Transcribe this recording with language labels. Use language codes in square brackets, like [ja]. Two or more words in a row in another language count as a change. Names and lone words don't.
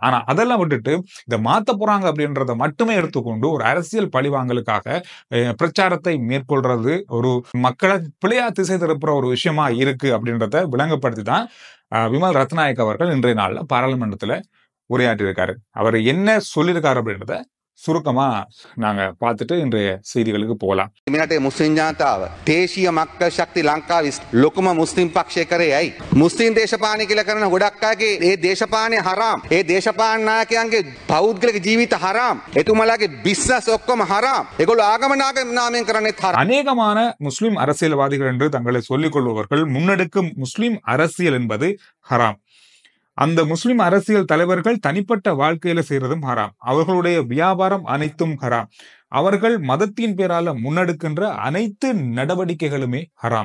[ta] ஆனா அதெல்லாம் விட்டுட்டு இதை மாத்த போறாங்க அப்படின்றத மட்டுமே எடுத்துக்கொண்டு ஒரு அரசியல் பழிவாங்கலுக்காக பிரச்சாரத்தை மேற்கொள்றது ஒரு மக்களை பிழையா திசை திருப்புற ஒரு விஷயமா இருக்கு அப்படின்றத விளங்கப்படுத்தி தான் விமல் ரத்நாயக் அவர்கள் இன்றைய நாள்ல பாராளுமன்றத்துல உரையாற்றியிருக்காரு. அவர் என்ன சொல்லியிருக்காரு அப்படின்றத சுருக்கமா நாங்க பார்த்துட்டு இன்றைய செய்திகளுக்கு போகலாம். [si] මෙරටේ මුස්ලිම් ජනතාව දේශීය මක්කල් ශක්ති ලංකාවේ ලොකුම මුස්ලිම් පක්ෂය කරේ ඇයි? මුස්ලිම් දේශපාලනය කියලා කරන ගොඩක් අයගේ ඒ දේශපාලනය හරාම්. ඒ දේශපාලන නායකයන්ගේ පෞද්ගලික ජීවිත හරාම්. එතුමලාගේ බිස්නස් ඔක්කොම හරාම්. ඒගොල්ලෝ ආගම නාමයෙන් කරන්නේත් හරාම්. [ta] அநேகமான முஸ்லிம் அரசியல்வாதிகள் என்று தங்களை சொல்லிக் கொள்பவர்கள் முன்னெடுக்கும் முஸ்லிம் அரசியல் என்பது ஹராம். அந்த முஸ்லிம் அரசியல் தலைவர்கள் தனிப்பட்ட வாழ்க்கையில செய்யறதும் ஹராம். அவர்களுடைய வியாபாரம் அனைத்தும் ஹராம். அவர்கள் மதத்தின் பேரால முன்னெடுக்கின்ற அனைத்து நடவடிக்கைகளுமே ஹராம்.